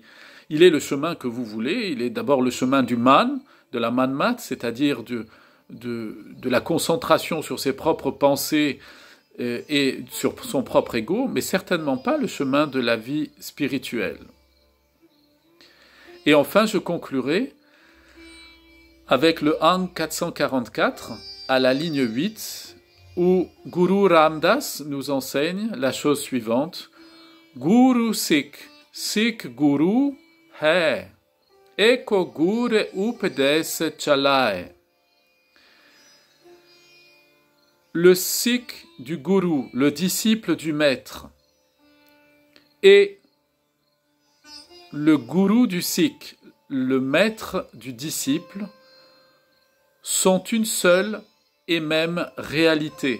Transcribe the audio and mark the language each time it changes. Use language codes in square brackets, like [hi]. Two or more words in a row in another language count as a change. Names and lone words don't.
[fr] Il est le chemin que vous voulez, il est d'abord le chemin du man, de la manmat, c'est-à-dire de la concentration sur ses propres pensées et sur son propre ego, mais certainement pas le chemin de la vie spirituelle. Et enfin, je conclurai avec le Ang 444 à la ligne 8, où Guru Ramdas nous enseigne la chose suivante. [pa] ਗੁਰੁ ਸਿਖੁ, ਸਿਖੁ ਗੁਰੁ ਹੈ, ਏਕੋ ਗੁਰ ਉਪਦੇਸੁ ਚਲਾਏ. [fr] Le Sikh du Guru, le disciple du maître, et le Guru du Sikh, le maître du disciple, sont une seule et même réalité.